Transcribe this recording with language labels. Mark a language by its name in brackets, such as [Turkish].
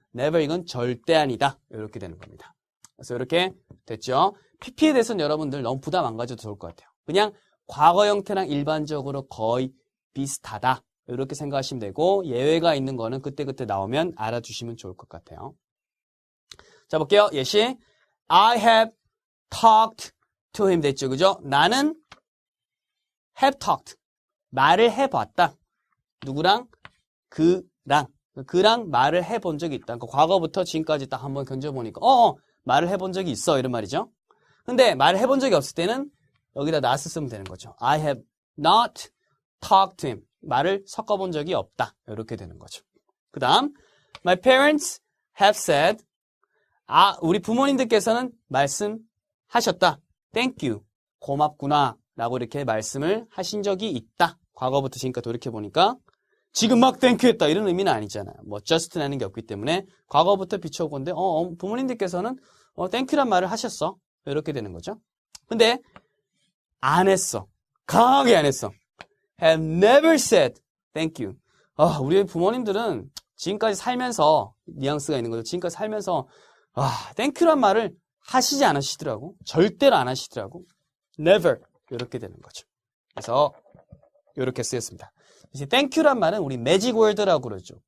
[Korean] never 이건 절대 아니다. 이렇게 되는 겁니다. 그래서 이렇게 됐죠. PP에 대해서는 여러분들 너무 부담 안 가져도 좋을 것 같아요. 그냥 과거 형태랑 일반적으로 거의 비슷하다. 이렇게 생각하시면 되고 예외가 있는 거는 그때그때 나오면 알아주시면 좋을 것 같아요. 자, 볼게요. 예시. [English] I have talked to him [Korean] 됐죠. 그죠? 나는 [English] have talked. [Korean] 말을 해봤다. 누구랑? 그랑 말을 해본 적이 있다. 그러니까 과거부터 지금까지 딱 한번 견뎌보니까 말을 해본 적이 있어. 이런 말이죠. 근데 말을 해본 적이 없을 때는 여기다 not을 쓰면 되는 거죠. [English] I have not talked to him. [Korean] 말을 섞어본 적이 없다. 이렇게 되는 거죠. 그 다음 [English] My parents have said [Korean] 우리 부모님들께서는 말씀하셨다. [English] Thank you. [Korean] 고맙구나. 라고 이렇게 말씀을 하신 적이 있다. 과거부터 지금까지 돌이켜보니까 지금 막 [English] thank you [Korean] 했다. 이런 의미는 아니잖아요. 뭐 just라는 게 없기 때문에 과거부터 비춰오건데 부모님들께서는 [English] thank you [Korean] 란 말을 하셨어. 이렇게 되는 거죠. 근데 안 했어. 강하게 안 했어. [English] have never said thank you. [Korean] 우리 부모님들은 지금까지 살면서 뉘앙스가 있는 거죠. 지금까지 살면서 [English] thank you [Korean] 란 말을 하시지 않으시더라고. 절대로 안 하시더라고. never 이렇게 되는 거죠. 그래서 이렇게 쓰였습니다. 이제 [English] thank you [Korean] 란 말은 우리 매직 월드라고 그러죠.